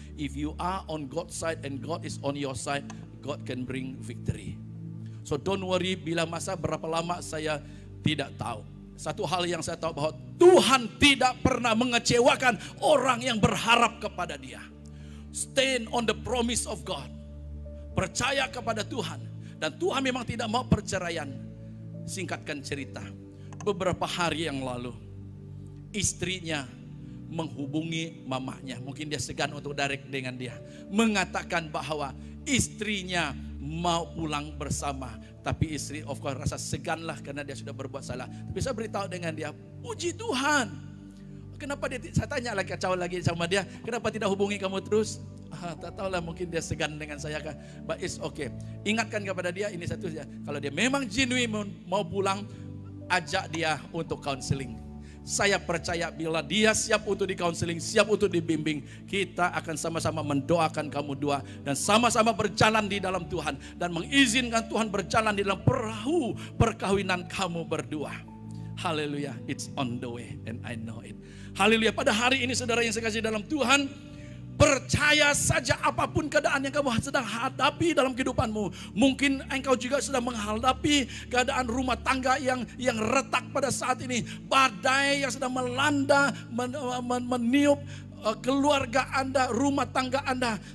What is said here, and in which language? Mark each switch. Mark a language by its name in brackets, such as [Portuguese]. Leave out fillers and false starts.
[English] If you are on God's side and God is on your side, God can bring victory. So don't worry, [Malay] bila masa berapa lama saya tidak tahu. Satu hal yang saya tahu bahwa Tuhan tidak pernah mengecewakan orang yang berharap kepada dia. [English] Stand on the promise of God. [Malay] Percaya kepada Tuhan. Dan Tuhan memang tidak mau perceraian. Singkatkan cerita. Beberapa hari yang lalu, istrinya menghubungi mamanya. Mungkin dia segan untuk direct dengan dia. Mengatakan bahwa istrinya mau pulang bersama. Tapi istri of course rasa seganlah karena dia sudah berbuat salah. Tapi saya beritahu dengan dia, puji Tuhan. Kenapa dia, saya tanya lagi, kacau lagi sama dia, kenapa tidak hubungi kamu terus? Tak tahulah, mungkin dia segan dengan saya kan. [English] But it's okay. [Malay] Ingatkan kepada dia, ini satu saja. Kalau dia memang genuine mau pulang, ajak dia untuk counseling. Saya percaya bila dia siap untuk di-counseling, siap untuk dibimbing, kita akan sama-sama mendoakan kamu dua dan sama-sama berjalan di dalam Tuhan dan mengizinkan Tuhan berjalan di dalam perahu perkawinan kamu berdua. [English] Haleluya, it's on the way and I know it. [Malay] Haleluya, pada hari ini saudara yang saya kasih dalam Tuhan, percaya saja apapun keadaan yang kamu sedang hadapi dalam kehidupanmu. Mungkin engkau juga sedang menghadapi keadaan rumah tangga yang retak pada saat ini. Badai yang sedang melanda, meniup keluarga Anda, rumah tangga Anda.